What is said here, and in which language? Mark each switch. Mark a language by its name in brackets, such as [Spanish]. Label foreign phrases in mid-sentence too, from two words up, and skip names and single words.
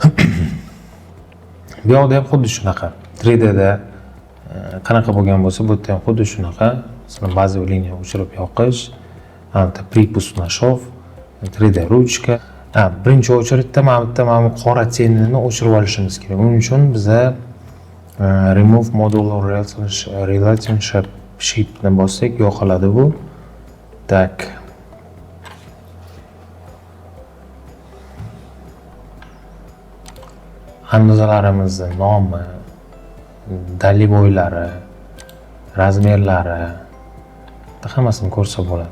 [Uzbek] Bu yoqda ham xuddi shunaqa. 3D da qanaqa bo'lgan bo'lsa, bu yerda ham xuddi shunaqa. Masalan, bazaviy liniya o'chirib yoqish, [Russian] припуст на шов, [Uzbek] 3D ruchka. Birinchi очередda mana bu qora tenini o'chirib olishimiz kerak. Buning uchun biza [English] remove modular relationship [Uzbek] shiftni bossak yo'qoladi bu. Tak. Andozalarimizni nomi, daliboylari, razmerlari hammasini ko'rsa bo'ladi.